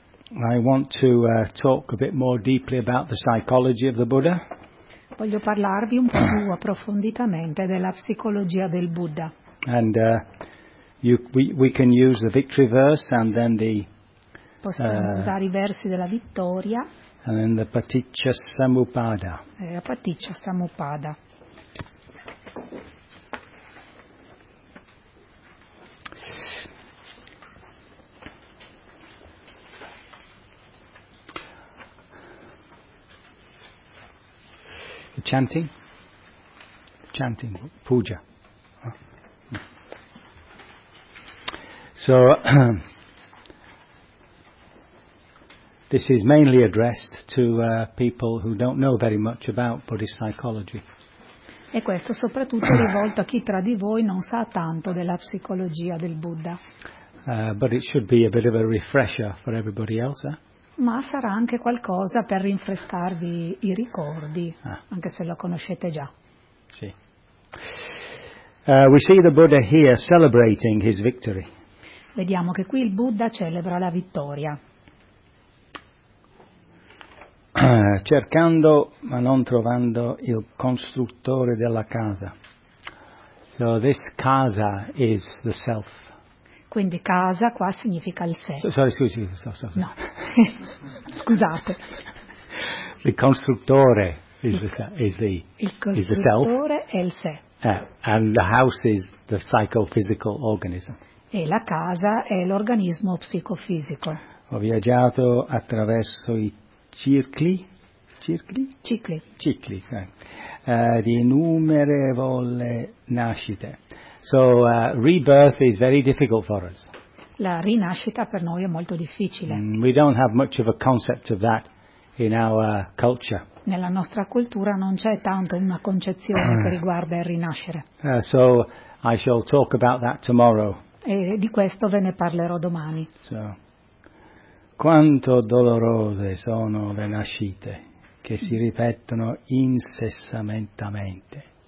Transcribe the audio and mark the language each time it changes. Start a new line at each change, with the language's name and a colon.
English: I want to talk a bit more deeply about the psychology of the Buddha.
Italian: Voglio parlarvi un po' più approfonditamente della psicologia del Buddha.
English: And we can use the victory verse and then the
Italian: possiamo usare i versi della vittoria.
English: And then the Paticca Samuppada.
Italian: La Paticca Samuppada.
English: Chanting, puja. So, this is mainly addressed to people who don't know very much about Buddhist psychology.
Italian: E questo soprattutto rivolto a chi tra di voi non sa tanto della psicologia del Buddha.
English: But it should be a bit of a refresher for everybody else, eh?
Italian: Ma sarà anche qualcosa per rinfrescarvi i ricordi, anche se lo conoscete già. Sì.
English: We see the Buddha here celebrating his victory.
Italian: Vediamo che qui il Buddha celebra la vittoria. Cercando ma non trovando il costruttore della casa.
English: So this casa is the self.
Italian: Quindi casa qua significa il sé.
English: Sorry.
Italian: Scusate. Il costruttore è il sé.
English: And the house is the psychophysical organism.
Italian: E la casa è l'organismo psicofisico. Ho viaggiato attraverso i cicli. Di innumerevole nascite.
English: So rebirth is very difficult for us.
Italian: La rinascita per noi è molto difficile.
English: We don't have much of a concept of that in our culture.
Italian: Nella nostra cultura non c'è tanto una concezione che riguarda il rinascere.
English: So I shall talk about that tomorrow.
Italian: E di questo ve ne parlerò domani. So, quanto dolorose sono le nascite che si ripetono incessantemente.